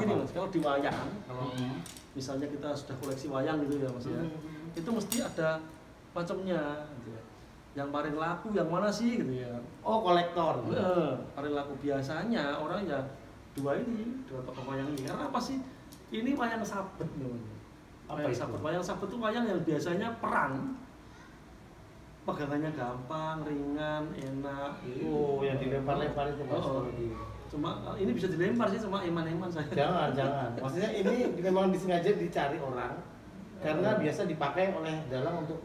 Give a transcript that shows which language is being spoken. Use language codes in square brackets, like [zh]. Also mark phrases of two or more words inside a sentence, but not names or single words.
[id] Gini Mas, kalau di wayang, kalau misalnya kita sudah koleksi wayang gitu ya Mas ya, itu mesti ada macamnya gitu ya. Yang paling laku yang mana sih gitu ya. Oh, kolektor. Paling laku biasanya orang ya 2 toko wayang ini. Karena apa sih? Ini wayang sabet namanya. Apa Wayang itu? sabet. Wayang sabet itu wayang yang biasanya perang. Pegangannya gampang, ringan, enak. Oh, yang dilempar-lempar itu, Mas. Oh. Cuma ini bisa dilempar sih, cuma eman-eman saya. Jangan. Maksudnya ini memang disengaja dicari orang karena biasa dipakai oleh dalang untuk